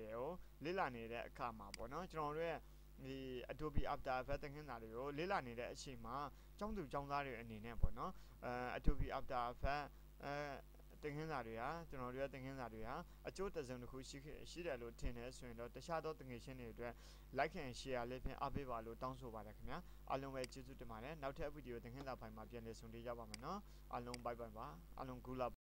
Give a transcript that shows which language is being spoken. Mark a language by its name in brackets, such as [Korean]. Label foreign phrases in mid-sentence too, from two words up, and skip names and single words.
[Burmese] တွေကိုလေ့လာနေတဲ့အခါမှာပေါ့နော်ကျွန်တော်တို့ရဲ့ဒီ Adobe After Effects သင်ခန်းစာတွေကိုလေ့လာနေတဲ့အချိန်မှာကျောင်းသူကျောင်းသားတွေအနေနဲ့ပေါ့နော် Adobe After Effects သင်ခန်းစာတွေဟာကျွန်တော်တို့ရဲ့သင်ခန်းစာတွေဟာအကျိုးတစုံတစ်ခုရှိတယ်လို့ထင်တယ်ဆိုရင်တော့တခြားသောသင်ငယ်ချင်းတွေအတွက် [English] like and share [Burmese] လေးဖြင့်အားပေးပါလို့တောင်းဆိုပါတယ်ခင်ဗျာအားလုံးပဲကျေးဇူးတင်ပါတယ်နောက်ထပ်ဗီဒီယိုသင်ခန်းစာဖိုင်မှာပြန်လည်ဆုံတွေ့ကြပါမယ်နော်အားလုံး [English] bye bye [Burmese] ပါအားလုံး [English] good luck